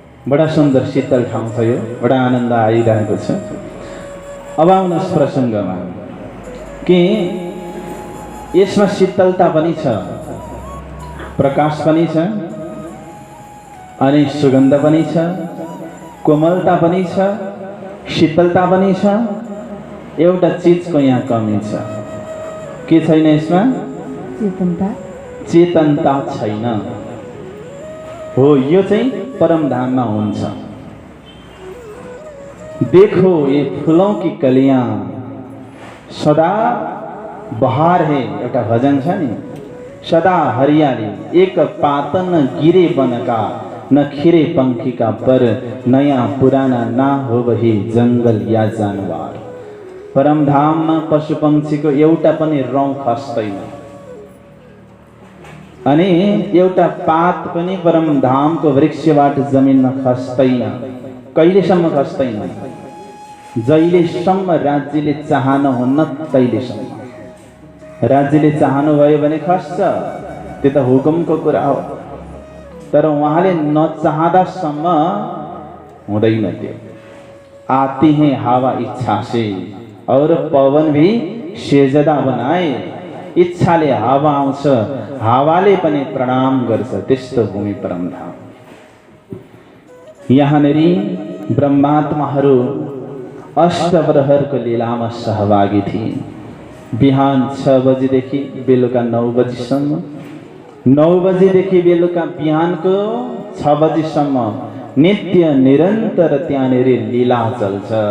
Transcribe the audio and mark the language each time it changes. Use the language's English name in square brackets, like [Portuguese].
[Nepali] बडा सुन्दर शीतल ठाउँ छ यो, बडा आनन्द आइरहेको छ। अब आउनुहोस् प्रसङ्गमा कि यसमा शीतलता पनि छ, प्रकाश पनि छ, अनि सुगन्ध पनि छ, कोमलता पनि छ, शीतलता पनि छ। एउटा चिजको यहाँ कमी छ। के छैन यसमा? चेतनता। चेतनता छैन। हो, यो चाहिँ परमधाममा हुन्छ। [Hindi] देखो ये फूलों की कलियां सदा बहार है, [Nepali] एउटा भजन छ नि, [Hindi] सदा हरियाली, एक पात न गिरे वन का, न खिरे पंखी का, पर नयाँ पुराना ना हो वही जंगल या जानवर। [Nepali] परमधाममा पशु पंक्षीको एउटा पनि रौँ खस्दैन, अनि एउटा पात पनि परमधामको वृक्षबाट जमिनमा खस्दैन। कहिलेसम्म खस्दैन? जहिलेसम्म राज्यले चाहनुहुन्न तहिलेसम्म। राज्यले चाहनुभयो भने खस्छ, त्यो त हुकुमको कुरा हो। तर उहाँले नचाहदासम्म हुँदैन त्यो। [Hindi] आती हैं हावा इच्छा से और पवन भी सेजदा बनाए। [Nepali] इच्छाले हावा आउँछ, हावाले पनि प्रणाम गर्छ। त्यस्तो भूमि परमधाम। यहाँनेरि ब्रह्मात्माहरू अष्टप्रहरको लीलामा सहभागी थिए। बिहान 6 बजेदेखि बेलुका 9 बजीसम्म, 9 बजेदेखि बेलुका बिहानको 6 बजीसम्म नित्य निरन्तर त्यहाँनेर लीला चल्छ।